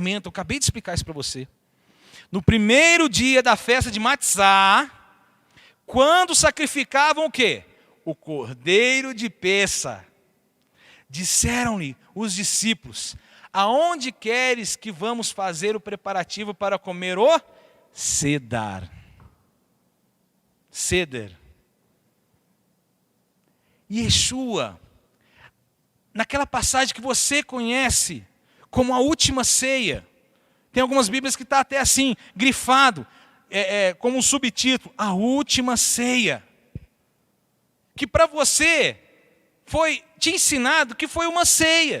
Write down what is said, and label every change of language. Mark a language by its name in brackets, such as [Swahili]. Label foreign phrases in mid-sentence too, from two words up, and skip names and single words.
[Portuguese] Eu acabei de explicar isso para você. No primeiro dia da festa de Matzá, quando sacrificavam o quê? O cordeiro de Pêssar. Disseram-lhe os discípulos, aonde queres que vamos fazer o preparativo para comer o Seder? Seder. Yeshua, naquela passagem que você conhece como a última ceia, tem algumas Bíblias que está até assim, grifado, como um subtítulo, a última ceia. Que para você foi te ensinado que foi uma ceia.